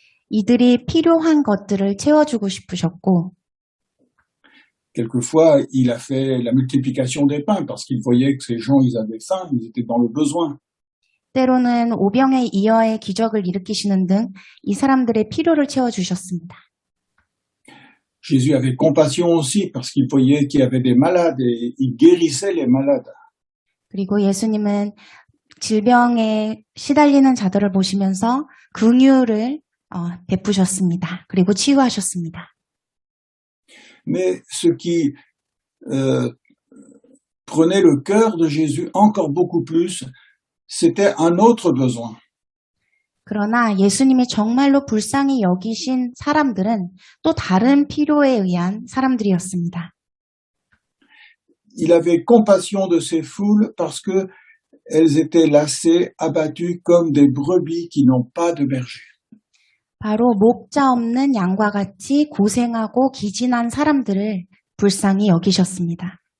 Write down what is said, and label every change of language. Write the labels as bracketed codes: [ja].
[ko] 이들이 필요한 것들을 채워주고 싶으셨고 [fr] Quelquefois, il a fait la multiplication des pains parce qu'il voyait que ces gens, ils avaient faim, ils étaient dans le besoin. [ko] 때로는 오병의 이어의 기적을 일으키시는 등 이 사람들의 필요를 채워주셨습니다. [fr] Jésus avait compassion aussi parce qu'il voyait qu'il y avait des malades et il guérissait les malades. [ko] 그리고 예수님은 질병에 시달리는 자들을 보시면서 긍휼을 베푸셨습니다. 그리고 치유하셨습니다. [fr] Mais ce qui prenait le cœur de Jésus encore beaucoup plus, c'était un autre besoin. [ko] 그러나 예수님이 정말로 불쌍히 여기신 사람들은 또 다른 필요에 의한 사람들이었습니다. [fr] Il avait compassion de ces foules parce que elles étaient lassées, abattues comme des brebis qui n'ont pas de berger. [ko] 바로 목자 없는 양과 같이 고생하고 기진한 사람들을 불쌍히 여기셨습니다.